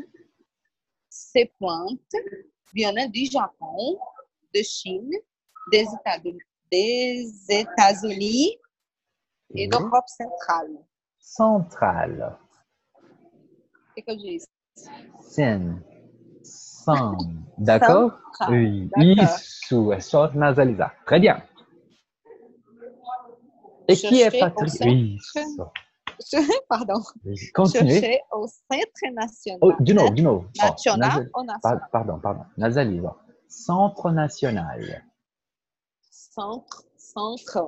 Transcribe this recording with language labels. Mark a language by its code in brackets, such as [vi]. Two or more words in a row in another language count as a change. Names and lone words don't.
[fr] Ces plantes viennent du Japon, de Chine, des États-Unis et Oui. d'Europe centrale. Centrale. Qu'est-ce que je dis? Sen. Sam. D'accord? Centrale. Oui. D'accord. [pt] Isso. É só nasalizar. [fr] Très bien. Et qui est Cherchez au Patrick? centre. Oui. Pardon. Oui. Continuez. Cherchez au centre national. [pt] Oh, de novo. Oh, [fr] National ou national? Pardon. Nasalise. ó. Centre national. Centre.